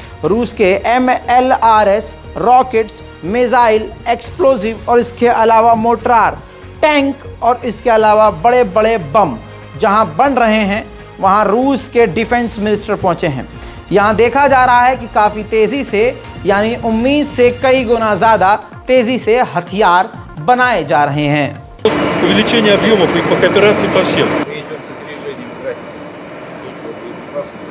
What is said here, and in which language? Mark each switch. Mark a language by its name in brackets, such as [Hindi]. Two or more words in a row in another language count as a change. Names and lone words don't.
[Hindi] रूस के MLRS रॉकेट्स, मिसाइल, एक्सप्लोजिव और इसके अलावा मोर्टार, टैंक और इसके अलावा बड़े बड़े बम जहां बन रहे हैं, वहां रूस के [English] defence minister [Hindi] पहुंचे हैं। यहां देखा जा रहा है कि काफ़ी तेज़ी से, यानी उम्मीद से कई गुना ज़्यादा तेज़ी से हथियार बनाए जा रहे हैं। [Russian] Увеличение объемов и по кооперации по всем. Идем с опережением графика. Точно будет красный.